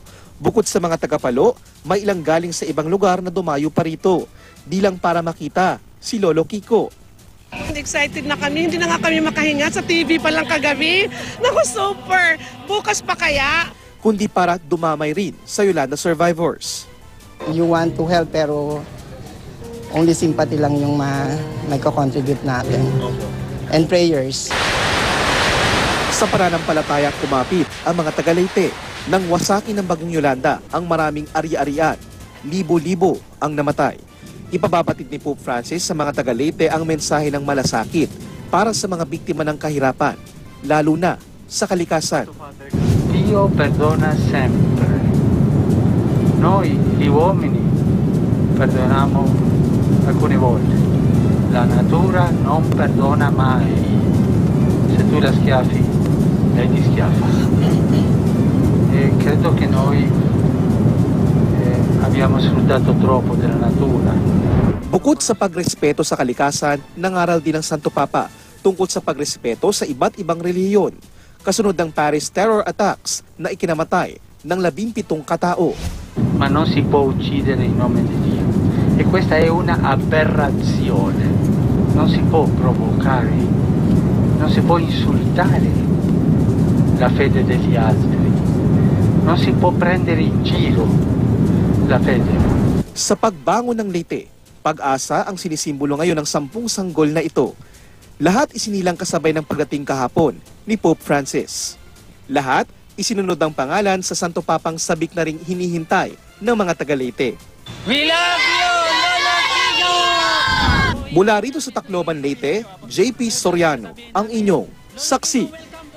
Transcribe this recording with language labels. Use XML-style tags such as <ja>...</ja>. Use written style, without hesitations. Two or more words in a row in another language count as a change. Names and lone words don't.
<tl>Bukod sa mga taga-Palo, may ilang galing sa ibang lugar na dumayo pa rito. Di lang para makita si Lolo Kiko. Excited na kami, hindi na nga kami makahinga sa TV pa lang kagabi. Naku, super! Bukas pa kaya? Kundi para dumamay rin sa Yolanda survivors.</tl> <en>You want to help pero only sympathy</en> <tl>lang yung may-contribute natin.</tl> <en>And prayers.</en> <tl>Sa pananampalataya kumapit ang mga taga-Leyte nang wasakin ng bagyong Yolanda ang maraming ari-arian. Libo-libo ang namatay. Ipababatid ni Pope Francis sa mga taga-Leyte ang mensahe ng malasakit para sa mga biktima ng kahirapan, lalo na sa kalikasan.</tl> <it>Dio perdona sempre. Noi, gli uomini, perdoniamo alcune volte. La natura non perdona mai. Se tu la schiaffi, lei ti schiaffa. E credo che noi abbiamo sfruttato troppo della natura.</it> <tl>Bukod sa pagrespeto sa kalikasan, nangaral din ng Santo Papa tungkol sa pagrespeto sa iba't ibang relihiyon. Kasunod ng Paris terror attacks na ikinamatay ng 17 katao.</tl> <it>Ma non si può uccidere in nome di Dio. E questa è una aberrazione. Non si può provocare, non si può insultare la fede degli altri. Non si può prendere in giro la fede.</it> <tl>Sa pagbangon ng Leyte, pag-asa ang sinisimbolo ngayon ng 10 sanggol na ito. Lahat isinilang kasabay ng pagdating kahapon ni Pope Francis. Lahat isinunod ang pangalan sa Santo Papang sabik na ring hinihintay ng mga taga-Leyte.</tl> <en>We love you, Lolo Kiko!</en> <tl>Mula rito sa Tacloban, Leyte, JP Soriano, ang inyong saksi.</tl>